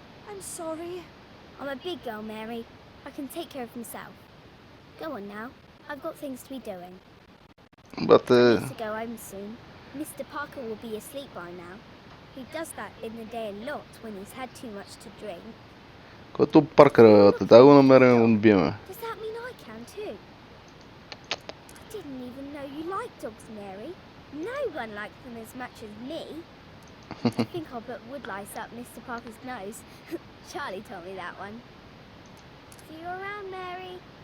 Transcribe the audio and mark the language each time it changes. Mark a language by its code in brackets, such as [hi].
[en] I'm sorry. I'm a big girl, Mary. I can take care of myself. Go on now. I've got things to be doing. But I need to go home soon. Mr. Parker will be asleep by now. He does that in the day a lot when he's had too much to drink. [bg] Като Паркър, да го намерим и го набиеме. [en] Does that mean I can too? I didn't even know you liked dogs, Mary. No one likes them as much as me. I think I'll put wood lice up Mr. Parker's nose. Charlie told me that one. See you around, Mary.